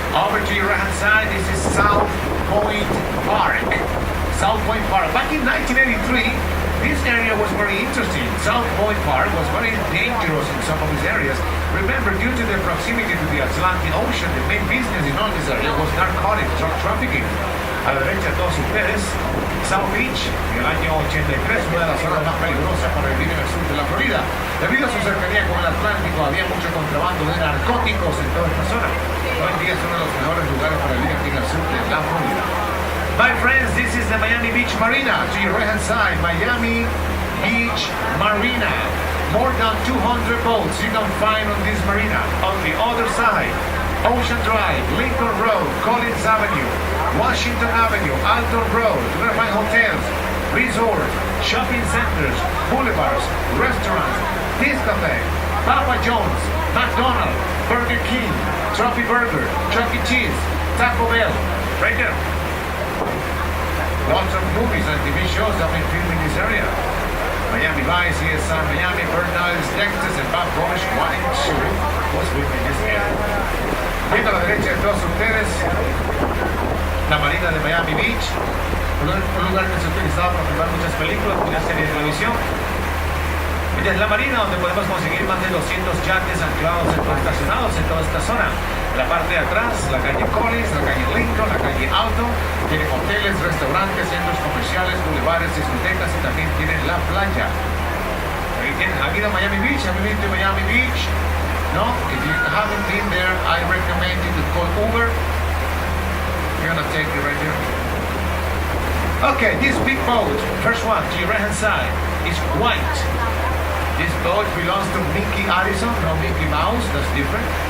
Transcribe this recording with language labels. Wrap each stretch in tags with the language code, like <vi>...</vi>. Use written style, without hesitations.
<en>Over to your right hand side, this is South Point Park. South Point Park. Back in 1983, this area was very interesting. South Point Park was very dangerous in some of these areas. Remember, due to the proximity to the Atlantic Ocean, the main business in all this area was narcotics, drug trafficking.</en> <es>A la derecha de todos ustedes, South Beach, en el año 83, una de las zonas más peligrosas para vivir en el sur de la Florida. Debido a su cercanía con el Atlántico, había mucho contrabando de narcóticos en toda esta zona. Hoy en día es uno de los mejores lugares para vivir aquí en el sur de la Florida.</es> <en>My friends, this is the Miami Beach Marina. To your right hand side, Miami Beach Marina. More than 200 boats you can find on this marina. On the other side, Ocean Drive, Lincoln Road, Collins Avenue, Washington Avenue, Alton Road. You're going to find hotels, resorts, shopping centers, boulevards, restaurants, Discotheque, Papa John's, McDonald's, Burger King, Trophy Burger, Chuck E. Cheese, Taco Bell. Right there. Lots of movies and TV shows have been filmed in this area. Miami Vice, CSI Miami, Burnout, Texas, and Bob Polish, one in Zurich was filmed in this area.</en> <es>Viendo a la derecha de todos ustedes, la marina de Miami Beach, un lugar que se ha utilizado para filmar muchas películas, muchas series de televisión. Esta es la marina donde podemos conseguir más de 200 yates anclados o estacionados en toda esta zona. La parte de atrás, la calle Collins, la calle Lincoln, la calle Alton, tienen hoteles, restaurantes, centros comerciales, bulevares, discotecas y también tienen la playa. ¿Han ido a Miami Beach? ¿Han vivido en Miami Beach? No?</es> <en>If you haven't been there, I recommend you to call Uber. We're gonna take you right there. Okay, this big boat, first one to your right hand side, is white. This boat belongs to Mickey Addison, not Mickey Mouse, that's different.</en>